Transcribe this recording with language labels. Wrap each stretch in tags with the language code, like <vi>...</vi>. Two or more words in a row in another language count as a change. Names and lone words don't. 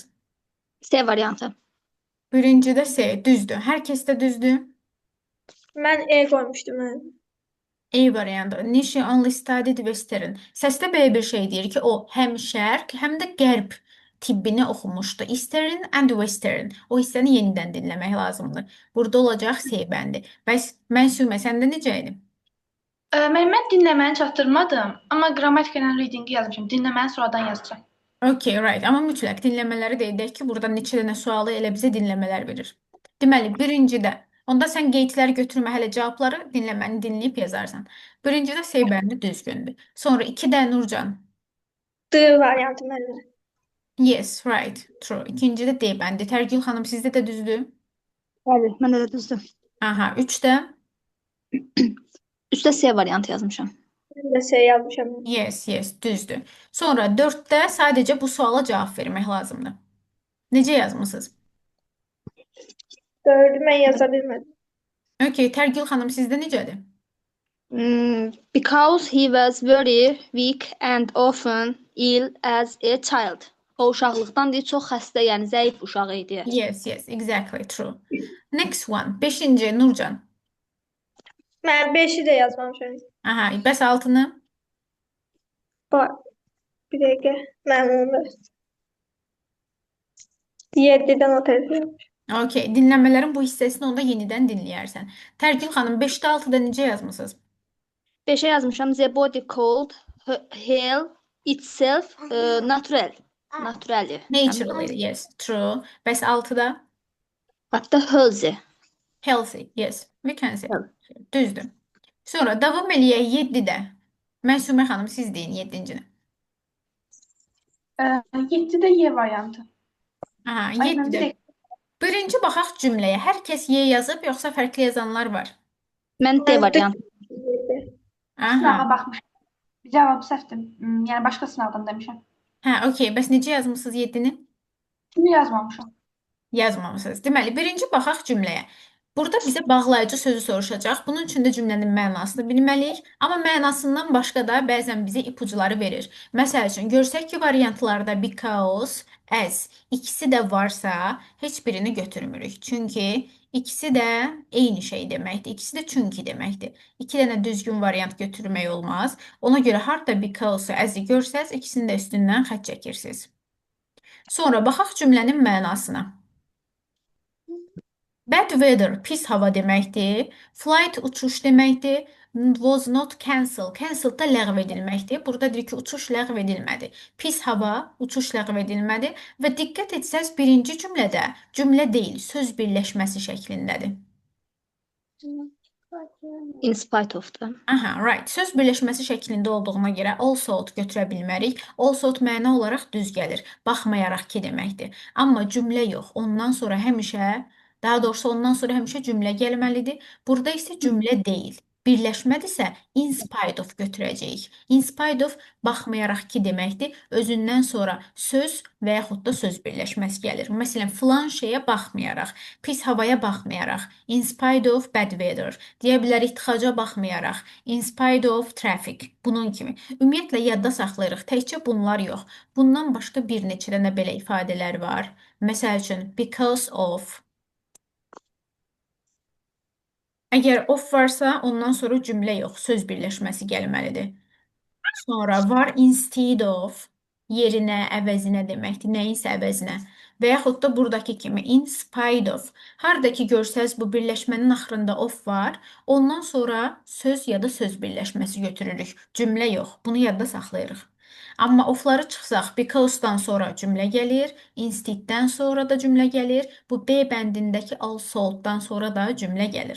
<az>C variantı. Birincidə S, düzdür. Hər kəsdə düzdür. Mən E qoymuşdum. Mən. A variantı.</az> <en>Nishi only studied Western.</en> <az>Səsdə belə bir şey deyir ki, o həm şərq, həm də qərb tibbini oxumuşdu.</az> <en>Eastern and Western.</en> <az>O hissəni yenidən dinləmək lazımdır. Burada olacaq S bəndi. Bəs Məsumə səndə necə idi? Mən dinləməni çatdırmadım, amma qrammatika ilə readingi yazmışam. Dinləməni sonradan yazacağam.</az> <en>Okay, right.</en> <az>Amma mütləq dinləmələri də edək ki, burada neçə dənə sualı elə bizə dinləmələr verir. Deməli, birincidə, onda sən qeydləri götürmə, hələ cavabları dinləməni dinləyib yazarsan. Birincidə S bəndi düzgündür. Sonra 2-də Nurcan. D variantı məndə.</az> <en>Yes, right, true.</en> <az>İkincidə D bəndi. Tərgül xanım sizdə də düzdür. Bəli, məndə də düzdür. Aha, 3-də Üstə C variantı yazmışam. Mən də C yazmışam.</az> <en>yes, yes,</en> <az>düzdür. Sonra 4-də sadəcə bu suala cavab vermək lazımdır. Necə yazmısınız? 4-ü mən yaza bilmədim. Okay, Tərgül xanım sizdə necədir?</az> <en>Because he was very weak and often ill as a child.</en> <az>O uşaqlıqdan deyir, çox xəstə, yəni zəif uşaq idi.</az> <en>Yes, yes, exactly true. Next one.</en> <az>Beşinci Nurcan. Mən 5-i də yazmamışam. Aha, bəs altını? Bax, bir dəqiqə. Mən onu 7-dən o tərəfə yazmışam. Okay, dinləmələrin bu hissəsini onda yenidən dinləyərsən. Tərgül xanım 5-də 6-da necə yazmısınız? 5-ə yazmışam.</az> <en>The body called heal itself natural. Naturally. Naturally, yes, true. Bəs 6-da? Hatta healthy. Healthy, yes, we can say.</en> <az>Evet. Düzdür. Sonra davam eləyək 7-də. Məsumə xanım siz deyin 7-cinə. 7-də Y variantı. Aha, Ay, mən 7-də. direkt Birinci baxaq cümləyə. Hər kəs Y yazıb, yoxsa fərqli yazanlar var? Mən D Mən variantı. 7. Aha. sınağa baxmışam. Cavabı səhvdir. Yəni başqa sınavdan demişəm. Hə, okey. Bəs necə yazmısınız 7-ni? Bunu yazmamışam. Yazmamısınız. Deməli, birinci baxaq cümləyə. Burada bizə bağlayıcı sözü soruşacaq. Bunun üçün də cümlənin mənasını bilməliyik. Amma mənasından başqa da bəzən bizə ipucuları verir. Məsəl üçün, görsək ki, variantlarda</az> <en>because, as</en> <az>ikisi də varsa, heç birini götürmürük. Çünki ikisi də eyni şey deməkdir. İkisi də çünki deməkdir. İki dənə düzgün variant götürmək olmaz. Ona görə harda</az> <en>because, as-i</en> <az>görsəz, ikisini də üstündən xətt çəkirsiniz. Sonra baxaq cümlənin mənasına.</az> <en>Bad weather,</en> <az>pis hava deməkdir. Flight, uçuş deməkdir.</az> <en>Was not cancelled.</en> <az>Cancelled da ləğv edilməkdir. Burada deyir ki, uçuş ləğv edilmədi. Pis hava, uçuş ləğv edilmədi. Və diqqət etsəz, birinci cümlədə cümlə deyil, söz birləşməsi şəklindədir.</az> <en>In spite of them. Aha, right.</en> <az>Söz birləşməsi şəklində olduğuna görə also götürə bilmərik. Also məna olaraq düz gəlir. Baxmayaraq ki deməkdir. Amma cümlə yox. Ondan sonra həmişə, daha doğrusu ondan sonra həmişə cümlə gəlməlidir. Burada isə cümlə deyil. Birləşmədirsə</az> <en>in spite of</en> <az>götürəcəyik.</az> <en>In spite of</en> <az>baxmayaraq ki deməkdir. Özündən sonra söz və yaxud da söz birləşməsi gəlir. Məsələn, filan şeyə baxmayaraq, pis havaya baxmayaraq,</az> <en>in spite of bad weather.</en> <az>Deyə bilərik tıxaca baxmayaraq,</az> <en>in spite of traffic.</en> <az>Bunun kimi. Ümumiyyətlə yadda saxlayırıq. Təkcə bunlar yox. Bundan başqa bir neçə dənə belə ifadələr var. Məsəl üçün,</az> <en>because of.</en> <az>Əgər of varsa, ondan sonra cümlə yox, söz birləşməsi gəlməlidir. Sonra var</az> <en>instead of,</en> <az>yerinə, əvəzinə deməkdir, nəyinsə əvəzinə. Və yaxud da buradakı kimi</az> <en>in spite of.</en> <az>Harda ki görsəz bu birləşmənin axırında of var, ondan sonra söz ya da söz birləşməsi götürürük. Cümlə yox, bunu yadda saxlayırıq. Amma ofları çıxsaq, because-dan sonra cümlə gəlir, instead-dən sonra da cümlə gəlir, bu B bəndindəki also-dan sonra da cümlə gəlir.</az>